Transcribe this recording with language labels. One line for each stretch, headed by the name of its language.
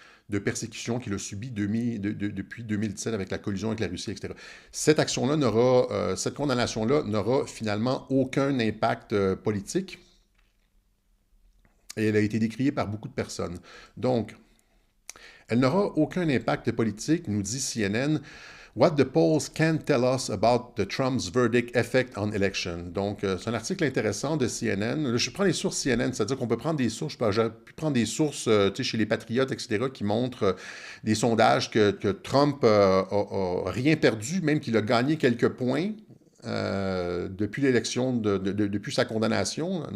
French: de persécution qu'il a subi depuis 2017 avec la collusion avec la Russie, etc. Cette action-là cette condamnation-là n'aura finalement aucun impact politique et elle a été décriée par beaucoup de personnes. Donc, elle n'aura aucun impact politique, nous dit CNN.
English: What the polls can tell us about the Trump's verdict effect on election.
French: Donc, c'est un article intéressant de CNN. Là, je prends les sources CNN, c'est-à-dire qu'on peut prendre des sources, j'ai pu prendre des sources chez les patriotes, etc., qui montrent des sondages que Trump a rien perdu, même qu'il a gagné quelques points depuis l'élection, depuis sa condamnation.